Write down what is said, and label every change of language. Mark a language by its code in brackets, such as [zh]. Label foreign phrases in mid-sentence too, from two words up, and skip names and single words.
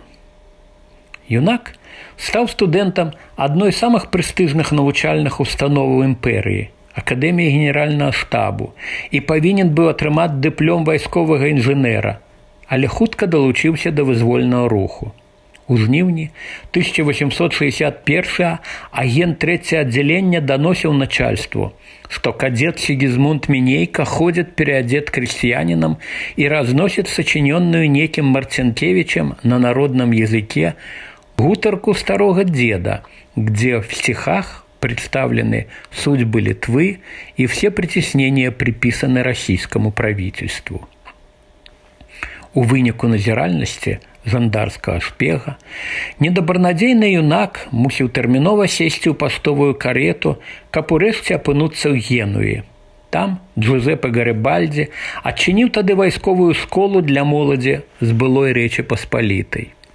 [be] Юнак стаў студэнтам адной з самых прэстыжных навучальных установаў імперыі – Акадэміі генеральнага штабу і павінен быў атрымаць дыплом вайсковага інжынера, але хутка далучыўся да вызвольнага руху. У жніўні 1861 агент 3-е аддзялення даносіў начальству, што кадет Сігізмунд Мінейка ходзіць [ru] переадзет крестьянинам [be] і разносіць сачынённую некім Марцінкевічем [ru] на народном языке гутарку старого деда, где в стихах представлены судьбы Литвы и все притеснения приписаны российскому правительству. [be] У выніку назіральнасці жандарскага шпега недабранадзейны юнак мусіў тэрмінова сесці ў паштовую карету, каб урэшце апынуцца ў Генуі. Там Джузеппе Гарибальди адчыніў тады вайсковую школу для моладзі з былой Рэчы Паспалітай.